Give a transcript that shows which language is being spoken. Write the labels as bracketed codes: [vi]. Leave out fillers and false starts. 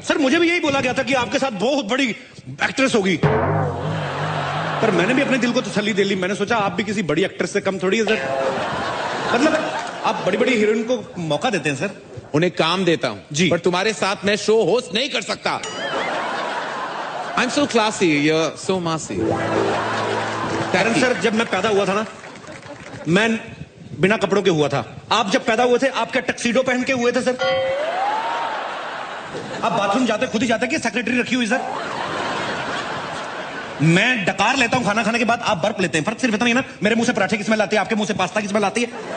[hi] Sir मुझे भी यही बोला गया था कि आपके साथ बहुत बड़ी एक्ट्रेस होगी, पर मैंने भी अपने दिल को तसल्ली दे ली। मैंने सोचा आप भी किसी बड़ी एक्ट्रेस से कम थोड़ी है सर। मतलब आप बड़ी बड़ी हीरोइन को मौका देते हैं सर। उन्हें काम देता हूं जी, पर तुम्हारे साथ मैं शो होस्ट नहीं कर सकता। [en] I'm so classy, you're so massy. [hi] कारण सर जब मैं पैदा हुआ था ना, मैं बिना कपड़ों के हुआ था। आप जब पैदा हुए थे आप क्या टक्सीडो पहन के हुए थे सर? आप बाथरूम जाते खुद ही जाते कि सेक्रेटरी रखी हुई सर? मैं डकार लेता हूं खाना खाने के बाद, आप बर्फ लेते हैं। फर्क सिर्फ इतना ही ना, मेरे मुंह से पराठे की स्मेल आती है, आपके मुंह से पास्ता की स्मेल आती है।